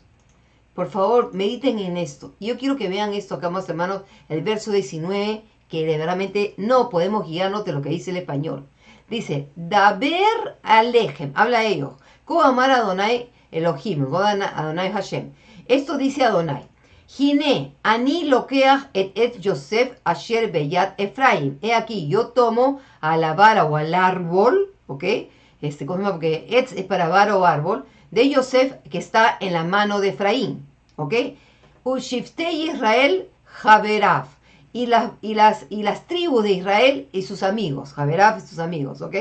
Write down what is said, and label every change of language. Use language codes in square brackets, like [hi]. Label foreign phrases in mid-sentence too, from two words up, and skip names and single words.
[es] Por favor, mediten en esto. Yo quiero que vean esto acá, amados hermanos, el verso 19, que verdaderamente no podemos guiarnos de lo que dice el español. [he] Dice, דבר אליהם, [es] habla a ellos, [he] כה אמר אדני אלהים אדני השם. [es] Esto dice Adonai. [he] הנה אני לקח את יוסף אשר ביד אפרים. [es] He aquí, yo tomo a la vara o al árbol, ¿ok? Porque et es para vara o árbol, de Yosef que está en la mano de Efraín, ¿ok? [he] ושבטי ישראל חבריו. [es] Y las tribus de Israel y sus amigos, Javerav y sus amigos, ¿ok?